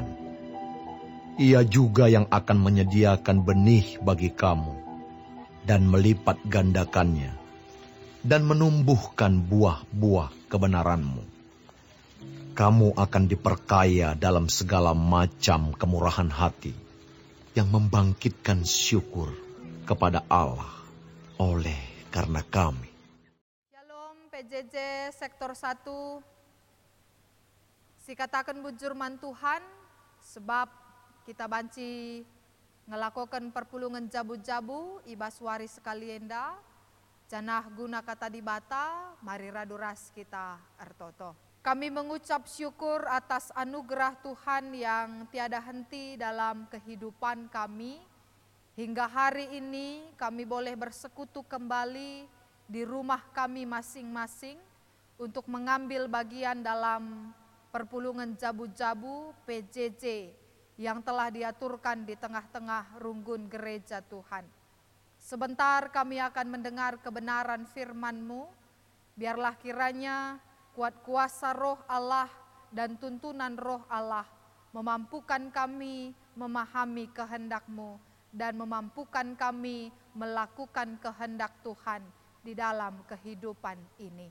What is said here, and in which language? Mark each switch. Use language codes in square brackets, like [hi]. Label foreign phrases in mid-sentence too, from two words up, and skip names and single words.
[id] Ia juga yang akan menyediakan benih bagi kamu dan melipat gandakannya dan menumbuhkan buah-buah kebenaranmu. Kamu akan diperkaya dalam segala macam kemurahan hati yang membangkitkan syukur kepada Allah oleh karena kami. Shalom PJJ Sektor 1. [btx] Sikatakan bujurman Tuhan, sebab kita banci ngelakukan perpulungan jabu-jabu, ibaswari sekalienda, janah guna kata dibata, mari raduras kita ertoto. [id] Kami mengucap syukur atas anugerah Tuhan yang tiada henti dalam kehidupan kami. Hingga hari ini kami boleh bersekutu kembali di rumah kami masing-masing untuk mengambil bagian dalam perpulungan jabu-jabu PJJ yang telah diaturkan di tengah-tengah runggun gereja Tuhan. Sebentar kami akan mendengar kebenaran firman-Mu. Biarlah kiranya kuat kuasa roh Allah dan tuntunan roh Allah memampukan kami memahami kehendak-Mu dan memampukan kami melakukan kehendak Tuhan di dalam kehidupan ini.